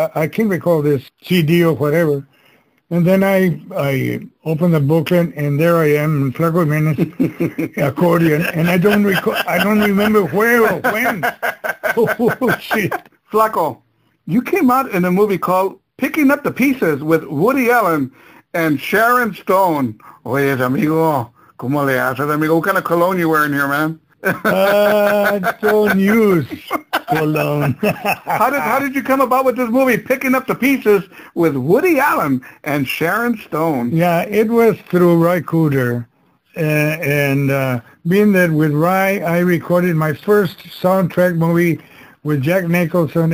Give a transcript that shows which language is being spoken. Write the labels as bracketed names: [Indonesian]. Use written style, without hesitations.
[English] I can't recall this CD or whatever. And then I open the booklet, and there I am, Flaco Jimenez, accordion, and I don't remember where or when. Oh, shit. Flaco, you came out in a movie called Picking Up the Pieces with Woody Allen and Sharon Stone. [Spanish] Oye, amigo, ¿cómo le haces, amigo? [English] What kind of cologne you wearing here, man? Don't use cologne. How did you come about with this movie, Picking Up the Pieces, with Woody Allen and Sharon Stone? Yeah, it was through Ry Cooder. And being that with Ry, I recorded my first soundtrack movie with Jack Nicholson.